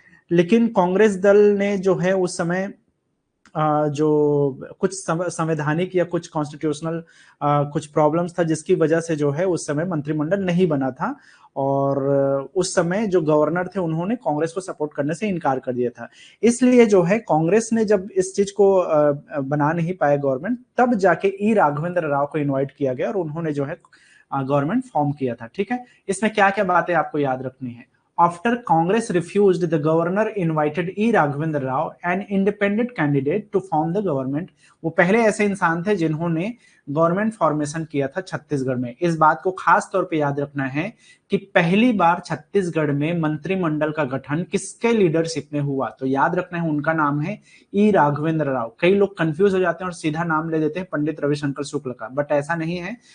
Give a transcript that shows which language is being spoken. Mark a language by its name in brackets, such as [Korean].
[Hindi] लेकिन कांग्रेस दल ने जो है उस समय जो कुछ संवैधानिक या कुछ कॉन्स्टिट्यूशनल कुछ प्रॉब्लम्स था, जिसकी वजह से जो है उस समय मंत्रिमंडल नहीं बना था, और उस समय जो गवर्नर थे उन्होंने कांग्रेस को सपोर्ट करने से इनकार कर दिया था। इसलिए जो है कांग्रेस ने जब इस चीज को बना नहीं पाया गवर्नमेंट, तब जाके ई राघवेंद्र राव को इन्वाइट किया गया और उन्होंने जो है गवर्नमेंट फॉर्म किया था। ठीक है, इसमें क्या क्या बातें आपको याद रखनी है। [English] After Congress refused, the governor invited E. Raghavendra Rao, an independent candidate, to form the government. [Hindi] वो पहले ऐसे इंसान थे जिन्होंने गवर्नमेंट फॉर्मेशन किया था छत्तीसगढ़ में। इस बात को खास तौर पे याद रखना है कि पहली बार छत्तीसगढ़ में मंत्रिमंडल का गठन किसके लीडरशिप में हुआ, तो याद रखना है उनका नाम है ई राघवेंद्र राव। कई लोग कंफ्यूज हो जाते हैं और सीधा नाम ले देते हैं पंडित रविशंकर शुक्ल का, बट ऐसा नहीं है।